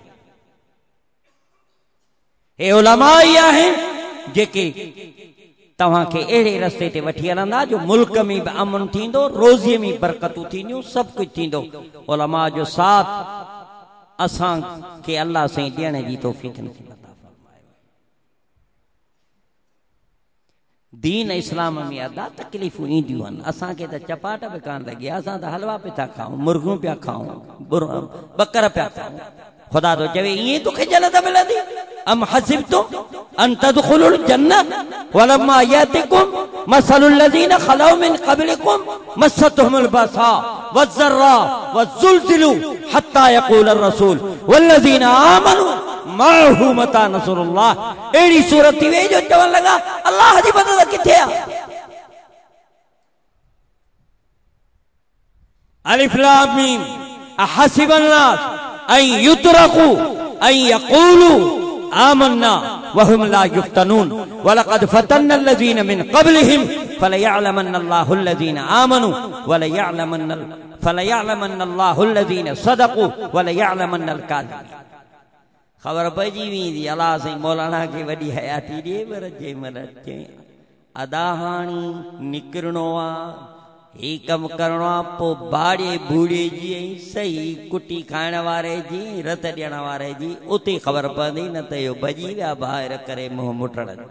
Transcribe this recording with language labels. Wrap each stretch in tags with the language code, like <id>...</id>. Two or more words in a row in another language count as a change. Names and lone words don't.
<sd>हे उलमा ई आहिनि जेके तव्हांखे अहिड़े रस्ते ते वठी हलंदा जो मुल्क में बि अमन थींदो रोज़ीअ में बरकतूं थींदियूं सभु कुझु थींदो उलमा जो साथ असां खे अल्लाह साईं ॾियण जी तौफ़ीक़ नसीब फरमाए दीन इस्लाम में अदा तकलीफ़ूं ईंदियूं आहिनि असांखे त चपाट बि कान लॻी असां त हलवा पिया था खाऊं मुर्गियूं पिया खाऊं बकर पिया खाऊं खुदा तो चवे ईअं तोखे जन्नत मिलंदी</sd> <ar>أم حسبتم أن تدخلوا الجنة ولما يأتكم مثل الذين خلوا من قبلكم مستهم البأساء والضراء وزلزلوا حتى يقول الرسول والذين آمنوا معه متى نصر الله</ar> <sd>अहिड़ी सूरत थी वई जो चवण लॻा अल्लाह जी मदद किथे आहे</sd> <ar>الم أحسب الناس أن يتركوا أن يقولوا آمنا وهم لا يفتنون ولقد فتنا الذين من قبلهم فليعلمن الله الذين آمنوا فليعلمن الله الذين صدقوا وليعلمن الكاذبين</ar> <sd>ख़बर पइजी वेंदी अल्लाह साईं मौलाना खे वॾी हयाती ॾिए पर जंहिं महिल चई अदा हाणी निकिरणो आहे ही कम करणो आहे पोइ बाड़े बूड़े जी सही कुटी खाइण वारे जी रत ॾियण वारे जी उते ख़बर पवंदी न त इहो भॼी विया ॿाहिरि करे मुंहुं मुटण</sd>